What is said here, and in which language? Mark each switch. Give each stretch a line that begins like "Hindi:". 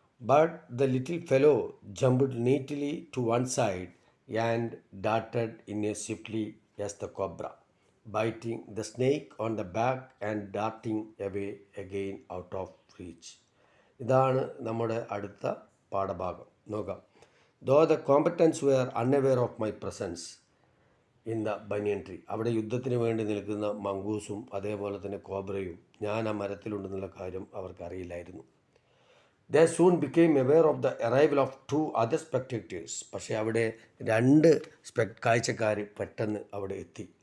English: But the little fellow jumped neatly to one side and darted in as swiftly as the cobra, biting the snake on the back and darting away again out of reach.
Malayalam: ഇതാണ് നമ്മുടെ അടുത്ത പാഠഭാഗം. നോക്കാം.
English: Though the combatants were unaware of my presence in the banyan tree.
Malayalam: അവിടെ യുദ്ധത്തിന് വേണ്ടി നിൽക്കുന്ന മംഗൂസും അതേപോലെ തന്നെ കോബ്രയും ഞാൻ ആ മരത്തിലുണ്ടെന്നുള്ള കാര്യം അവർക്കറിയില്ലായിരുന്നു.
English: They soon became aware of the arrival of two other spectators.
Malayalam: പക്ഷേ അവിടെ രണ്ട് കാഴ്ചക്കാർ പെട്ടെന്ന് അവിടെ എത്തി.